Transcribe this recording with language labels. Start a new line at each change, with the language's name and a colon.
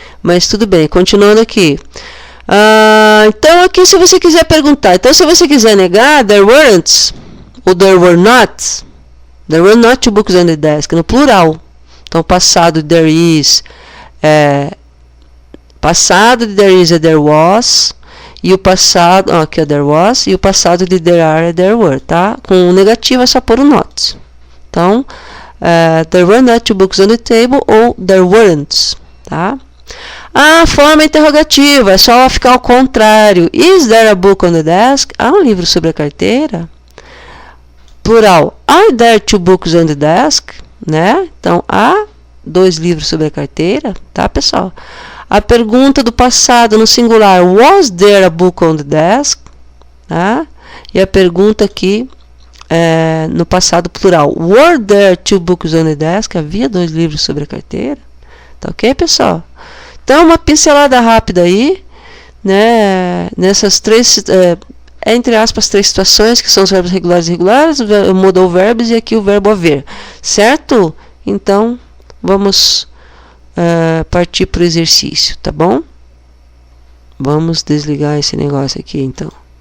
Portuguese: Mas tudo bem, continuando aqui. Então aqui se você quiser perguntar. Então se você quiser negar,
English: there weren't ou there were not two books on the desk,
Portuguese: no plural. Então passado there is, passado de there is é there was, e o passado, aqui é there was, e o passado de there are é there were, tá? Com o negativo é só pôr o not.
English: Então, there were not two books on the table ou there weren't, tá?
Portuguese: A forma interrogativa é só ficar ao contrário.
English: Is there a book on the desk?
Portuguese: Há um livro sobre a carteira? Plural.
English: Are there two books on the desk?
Portuguese: Né? Então, há 2 livros sobre a carteira, tá, pessoal? A pergunta do passado no singular,
English: was there a book on the desk?
Portuguese: Tá? E a pergunta aqui no passado plural,
English: were there two books on the desk?
Portuguese: Havia 2 livros sobre a carteira? Tá ok, pessoal? Então, uma pincelada rápida aí, né? Nessas 3, entre aspas, 3 situações, que são os verbos regulares e irregulares, o modal verbs e aqui o verbo haver, certo? Então, vamos partir para o exercício, tá bom? Vamos desligar esse negócio aqui, então.